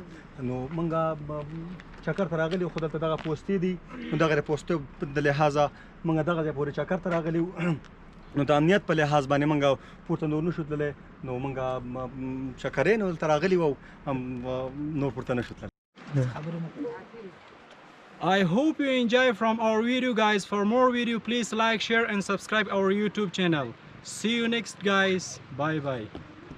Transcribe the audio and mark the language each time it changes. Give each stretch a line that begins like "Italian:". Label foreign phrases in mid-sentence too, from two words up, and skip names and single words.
Pashto: نو موږ چکر ته راغلي وو، خو دلته دغه پوستې دي، نو دغه پوستو د لحاظه موږ دغه ځای پورې چکر ته راغلي وو. نو د امنیت په لحاظ باندې موږ پورته نور نشو تللی، نو موږ چکرې نو دلته راغلي وو نور پورته نشو تللی.
English: I hope you enjoy from our video guys. For more video please like, share and subscribe our YouTube channel. See you next guys. Bye bye.